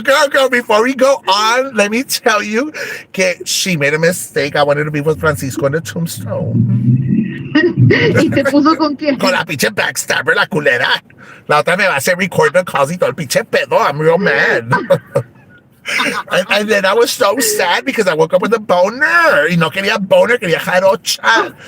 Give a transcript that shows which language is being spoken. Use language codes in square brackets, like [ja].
[en] Girl, before we go on, let me tell you that she made a mistake. I wanted to be with Francisco in the tombstone. [es] ¿Y te puso con quién? Con la pinche backstabber, la culera. La otra me va a hacer [en] record the calls [es] y todo el pinche pedo. [en] I'm real mad. And then I was so sad because I woke up with a boner. [es] Y no quería boner, quería jarocha.